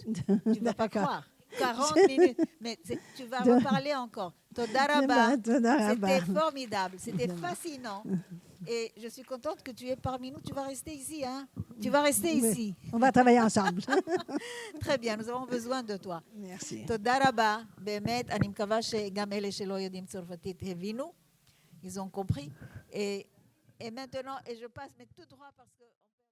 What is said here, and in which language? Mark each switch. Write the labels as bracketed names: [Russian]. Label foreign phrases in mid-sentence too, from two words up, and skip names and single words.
[French] Tu ne vas pas croire. 40 minutes. Mais tu vas reparler encore. [Hebrew] תודה רבה. [French] C'était formidable. C'était fascinant. Et je suis contente que tu es parmi nous. Tu vas rester ici, hein? Tu vas rester ici. On va travailler ensemble. Très bien, nous avons besoin de toi. Merci. [Hebrew] תודה רבה, באמת, אני מקווה שגם אלה שלא יודעים צרפתית הבינו, [French] ils ont compris. Et maintenant, et je passe mais tout droit parce que...